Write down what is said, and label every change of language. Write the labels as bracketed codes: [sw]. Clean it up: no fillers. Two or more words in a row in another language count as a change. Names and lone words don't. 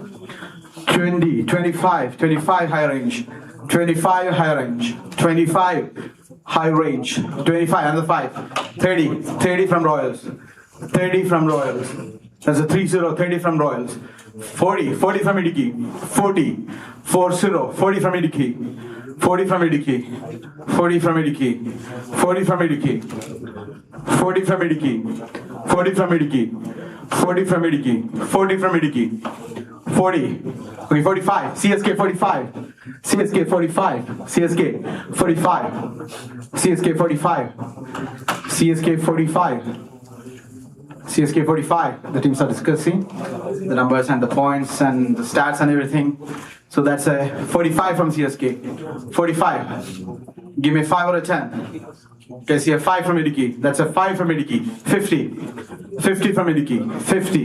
[en] 20. 25. 25 high range. 25 high range. 25 high range. 25 and the 5. 30. 30 from Royals. 30 from Royals. That's a 3-0. 30 from Royals. 40. 40 from Idiki. 40. 40. 40 from Idiki. 40 from Idiki. 40 from Idiki. 40 from Idiki. 40 from Idiki. 40 from Idiki. 40 from Idiki. 40 from Idiki. 40. Okay, 45. CSK 45. CSK 45. CSK 45. CSK 45. CSK 45. CSK 45. The teams are discussing the numbers and the points and the stats and everything. So that's a 45 from CSK. 45. Give me 5 or a 10. Okay, see a 5 from Idiki. That's a 5 from Idiki. 50. 50 from Idiki. 50.